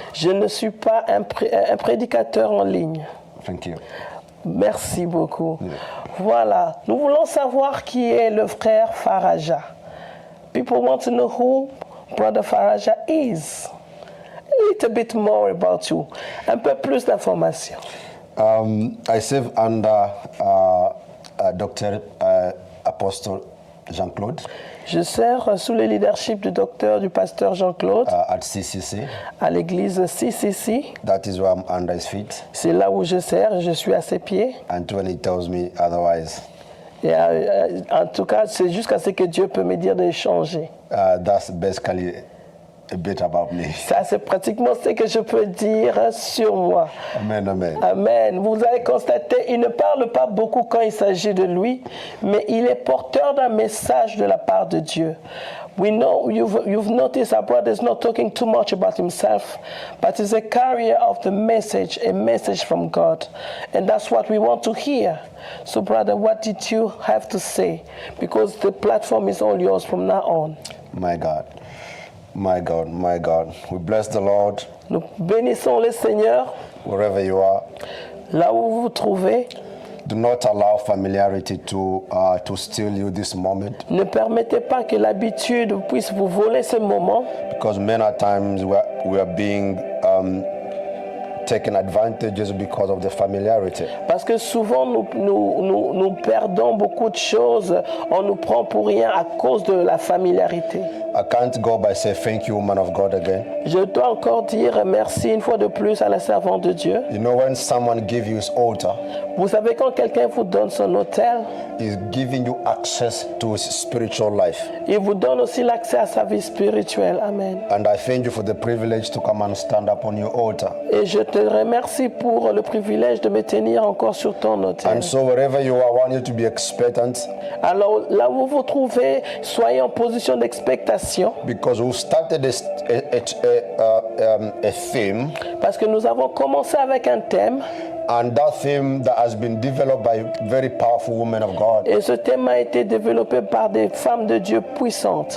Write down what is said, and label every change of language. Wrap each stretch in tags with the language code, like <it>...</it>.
<fr>Je ne suis pas un prédicateur en ligne.</fr> <en>Thank you.</en> <fr>Merci beaucoup. Yeah. Voilà, nous voulons savoir qui est le frère Faraja.</fr> <en>People want to know who Brother Faraja is. A little bit more about you.</en> <fr>Un peu plus d'informations.</fr> <en>I serve under Dr. Apostle Jean-Claude.</en> <fr>Je sers sous le leadership du docteur, du pasteur Jean-Claude.</fr> <en>At CCC.</en> <fr>À l'église CCC.</fr> <en>That is where I'm under his feet.</en> <fr>C'est là où je sers et je suis à ses pieds.</fr> <en>Until he tells me otherwise.</en> <fr>Et en tout cas, c'est jusqu'à ce que Dieu peut me dire de changer.</fr> <en>That's basically a bit about me.</en> <fr>Ça, c'est pratiquement ce que je peux dire sur moi. Amen, amen. Amen. Vous allez constater, il ne parle pas beaucoup quand il s'agit de lui, mais il est porteur d'un message de la part de Dieu.</fr> <en>We know, you've noticed our brother is not talking too much about himself, but he's a carrier of the message, a message from God. And that's what we want to hear. So, brother, what did you have to say? Because the platform is all yours from now on. My God. My God, my God. We bless the Lord.</en> <fr>Nous bénissons le Seigneur.</fr> <en>Wherever you are.</en> <fr>Là où vous vous trouvez.</fr> <en>Do not allow familiarity to steal you this moment.</en> <fr>Ne permettez pas que l'habitude puisse vous voler ce moment.</fr> <en>Because many times we are being taken advantages because of the familiarity.</en> <fr>Parce que souvent nous perdons beaucoup de choses, on nous prend pour rien à cause de la familiarité.</fr> <en>I can't go by say thank you, man of God, again.</en> <fr>Je dois encore dire merci une fois de plus à la servante de Dieu.</fr> <en>You know when someone gives you his altar.</en> <fr>Vous savez quand quelqu'un vous donne son autel.</fr> <en>He's giving you access to his spiritual life.</en> <fr>Il vous donne aussi l'accès à sa vie spirituelle. Amen.</fr> <en>And I thank you for the privilege to come and stand up on your altar.</en> <fr>Et je te remercie pour le privilège de me tenir encore sur ton autel.</fr> <en>And so wherever you are, I want you to be expectant.</en> <fr>Alors là où vous vous trouvez, soyez en position d'expectation.</fr> <en>Because we started a theme.</en> <fr>Parce que nous avons commencé avec un thème.</fr> <en>And that theme that has been developed by very powerful women of God.</en> <fr>Et ce thème a été développé par des femmes de Dieu puissantes.</fr>